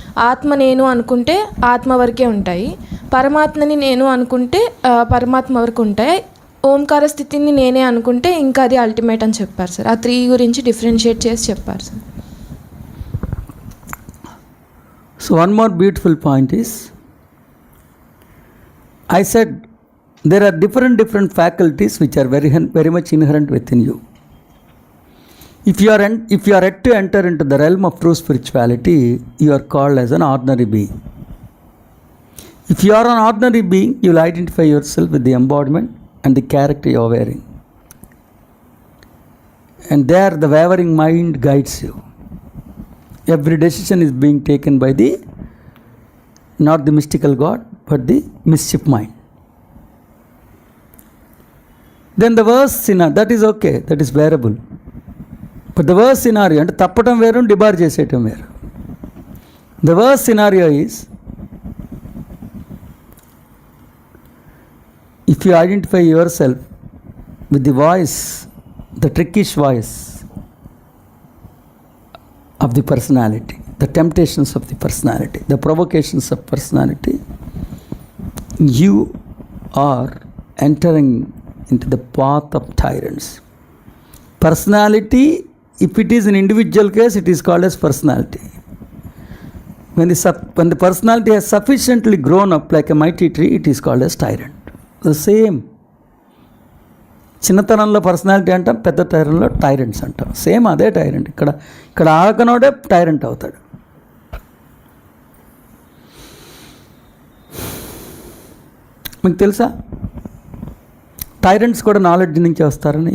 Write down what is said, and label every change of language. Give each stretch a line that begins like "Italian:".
Telugu: ఆత్మ నేను అనుకుంటే ఆత్మ వరకే ఉంటాయి. పరమాత్మని నేను అనుకుంటే పరమాత్మ వరకు ఉంటాయి. ఓంకార స్థితిని నేనే అనుకుంటే ఇంకా అది అల్టిమేట్ అని చెప్పారు సార్. ఆ 3 గురించి డిఫరెన్షియేట్ చేసి చెప్పారు sir.
English: So one more beautiful point is, I said there are different faculties which are very much inherent within you. If you are yet to enter into the realm of true spirituality, you are called as an ordinary being. If you are an ordinary being, you will identify yourself with the embodiment and the character you are wearing. And there the wavering mind guides you. Every decision is being taken by not the mystical God, but the mischief mind. Then the worst scenario, that is okay, that is bearable. But the worst scenario,
Telugu: అంటే తప్పటం వేరు, debar చేసేయటం వేరు.
English: The worst scenario is, if you identify yourself with the voice, the trickish voice of the personality, the temptations of the personality, the provocations of personality, you are entering into the path of tyrants. Personality, if it is an individual case, it is called as personality. When the personality has sufficiently grown up like a mighty tree, it is called as tyrant. The same.
Telugu: చిన్నతనంలో personality అంటాం, పెద్ద తరంలో టైరెంట్స్ అంటాం. Same అదే tyrant. ఇక్కడ ఆగనోడే tyrant అవుతాడు. మీకు తెలుసా టైరెంట్స్ కూడా నాలెడ్జ్ నుంచి వస్తారని?